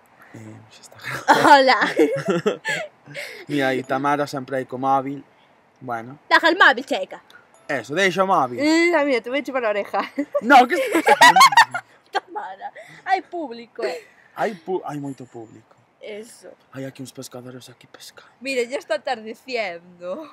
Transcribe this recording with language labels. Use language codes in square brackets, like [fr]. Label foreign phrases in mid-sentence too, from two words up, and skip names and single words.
[gl] Xa está grabado. [es] Hola. [gl] Mira aí, Tamara sempre aí co móvil. Bueno, [es] Deja el móvil, checa. [gl] eso, deixa o móvil. [es] Mira, te voy a chupar la oreja. No, que... Tamara, hay público. [gl] Hai moito público. [es] Eso. [gl] Hai aquí uns pescadores aquí pescando. [es] Mira, ya está atardeciendo.